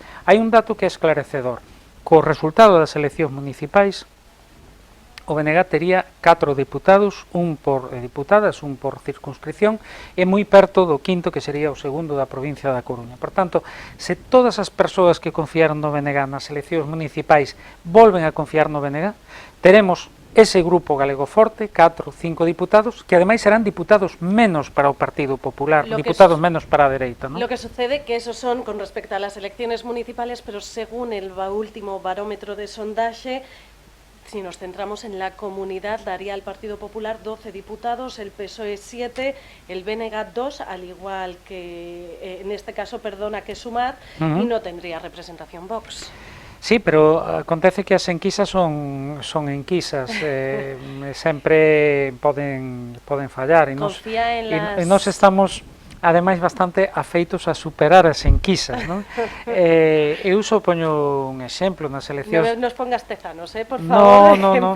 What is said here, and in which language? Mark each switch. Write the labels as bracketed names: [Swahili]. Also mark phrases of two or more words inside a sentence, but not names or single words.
[Galician] Hai un dato que é esclarecedor. Co resultado das eleccións municipais, o BNG tería 4 diputados, un por diputadas, un por circunscripción, e moi perto do quinto, que sería o segundo da provincia da Coruña. Por tanto, se todas as persoas que confiaron no BNG nas eleccións municipais volven a confiar no BNG, teremos ese grupo galego forte, 4, 5 diputados, que ademais serán diputados menos para o Partido Popular, diputados menos para a dereita, ¿no? [Spanish] Lo que sucede que esos son con respecto a las elecciones municipales, pero según el último barómetro de sondaje, si nos centramos en la comunidad, daría al Partido Popular 12 diputados, el PSOE 7, el BNG 2, al igual que, en este caso, perdona, que Sumar, y no tendría representación Vox. [Galician] Sí, pero acontece que as enquisas son enquisas, sempre poden fallar, e [Spanish] Confía en nos las... [Galician] estamos ademais bastante afeitos a superar as enquisas, non? Eu só poño un exemplo nas eleccións... [Spanish] No nos pongas tezanos, por favor, de ejemplo.